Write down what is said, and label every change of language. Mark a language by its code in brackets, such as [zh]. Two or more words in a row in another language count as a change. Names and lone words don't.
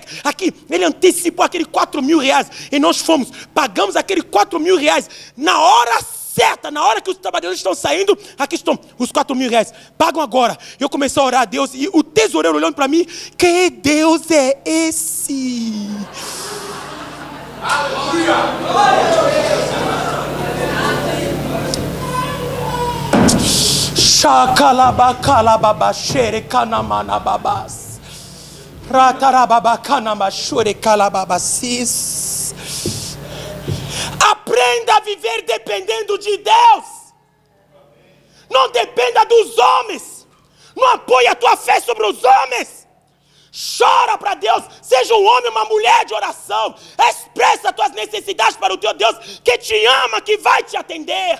[pt] Aqui, ele antecipou aquele 4.000 reais. E nós pagamos aquele 4.000 reais na hora certa, na hora que os trabalhadores estão saindo, aqui estão os 4.000 reais, pagam agora. Eu comecei a orar a Deus, e o tesoureiro olhando para mim, que Deus é esse? Aleluia! Shakalabakalababaxere kanamanababas ratarababakanamashure kalababasis. Aprenda a viver dependendo de Deus. Não dependa dos homens. Não apoie a tua fé sobre os homens. Chora para Deus. Seja um homem ou uma mulher de oração. Expressa as tuas necessidades para o teu Deus, que te ama, que vai te atender.